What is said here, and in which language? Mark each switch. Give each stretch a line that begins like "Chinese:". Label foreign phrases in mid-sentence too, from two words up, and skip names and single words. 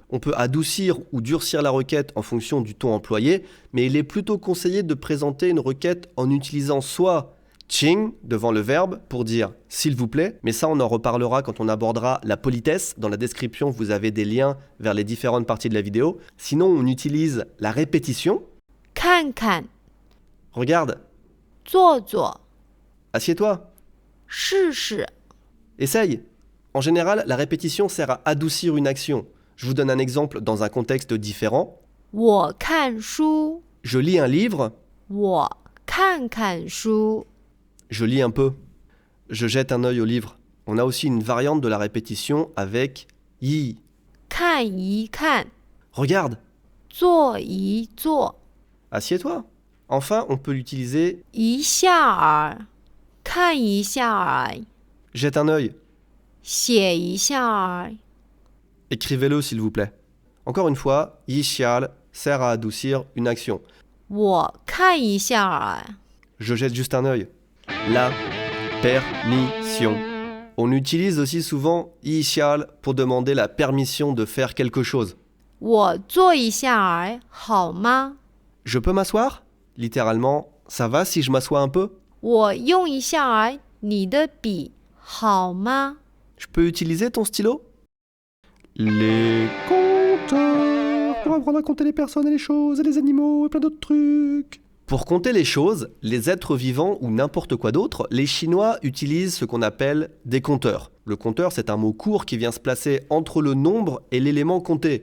French: On peut adoucir ou durcir la requête en fonction du ton employé, mais il est plutôt conseillé de présenter une requête en utilisant soit ching devant le verbe pour dire s'il vous plaît, mais ça on en reparlera quand on abordera la politesse. Dans la description vous avez des liens vers les différentes parties de la vidéo. Sinon on utilise la répétition.
Chinese: 看看
French: Regarde,
Chinese: 坐坐
French: assieds-toi,
Chinese: 试试
French: essaye. En général, la répétition sert à adoucir une action. Je vous donne un exemple dans un contexte différent.
Chinese: 我看书
French: Je lis un livre,
Chinese: 我看看书
French: je lis un peu. Je jette un œil au livre. On a aussi une variante de la répétition avec yi.
Chinese: 看一看
French: Regarde,
Chinese: 坐一坐，
French: Assieds-toi. Enfin, on peut l'utiliser
Chinese: 一下儿，看一下儿，
French: jette un œil.
Chinese: 写一下儿。
French: Écrivez-le s'il vous plaît. Encore une fois, yishial sert à adoucir une action.
Chinese: 我看一下儿，
French: Je jette juste un œil. La permission. On utilise aussi souvent yishial pour demander la permission de faire quelque chose.
Chinese: 我坐一下儿好吗？
French: Je peux m'asseoir? Littéralement, ça va si je m'assois un peu?
Chinese: 我用一下儿你的笔好吗？
French: Je peux utiliser ton stylo? Les compteurs pour apprendre à compter les personnes et les choses et les animaux et plein d'autres trucs. Pour compter les choses, les êtres vivants ou n'importe quoi d'autre, les Chinois utilisent ce qu'on appelle des compteurs. Le compteur, c'est un mot court qui vient se placer entre le nombre et l'élément compté.